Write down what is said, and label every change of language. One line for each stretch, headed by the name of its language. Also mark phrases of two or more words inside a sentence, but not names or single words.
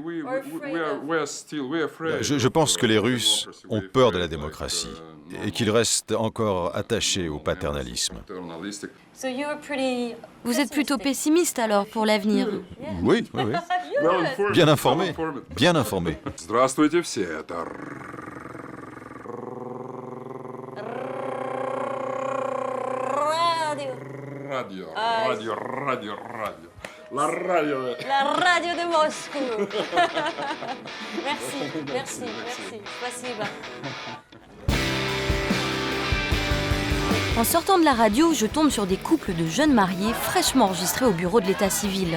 French: Je pense que les Russes ont peur de la démocratie et qu'ils restent encore attachés au paternalisme. Vous êtes plutôt pessimiste alors pour l'avenir? Oui, oui, oui. Bien informé, bien informé.
Russian: Здравствуйте все, это радио.
French: La radio. La radio de Moscou. Merci.
Russian: Спасибо.
French: En sortant de la radio, je tombe sur des couples de jeunes mariés fraîchement enregistrés au bureau de l'état civil.